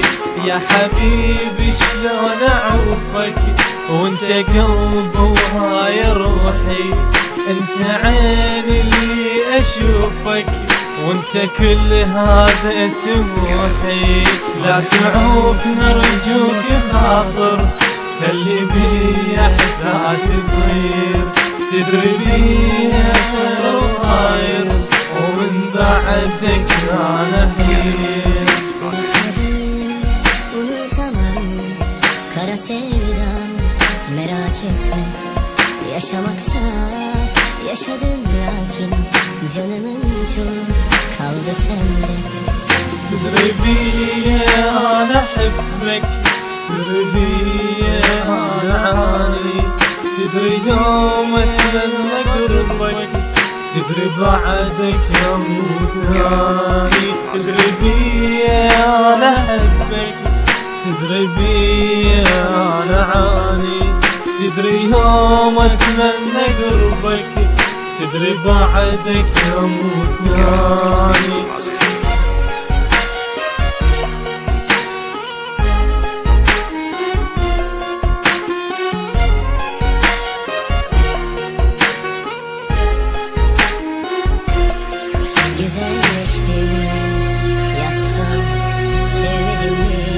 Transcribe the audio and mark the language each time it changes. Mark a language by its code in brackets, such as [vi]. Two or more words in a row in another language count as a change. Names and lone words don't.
[ar] يا حبيبي شلون اعوفك وانت قلبي وهاي روحي، انت عين اللي اشوفك وانت كل هذا سموحي. لا تعوف نرجوك خاطر، خلي بي احساس صغير، تدري بي طير وطاير ومن بعدك انا حير. [tr] Unutamam kara sevdam, merak etme. Yaşamaksa yaşadım lakin canımın çok kaldı sende. [ar] تدري بي انا احبك، تدري بي انا عاني، تدري يوم اتمنى قربك، تدري بعدك اموت ثاني. تدري بي انا احبك، تدري بي انا عاني، تدري يوم اتمنى قربك، تدري بعدك اموت ثاني. [tr] Güzelleştin yazsam, sevmedim mi?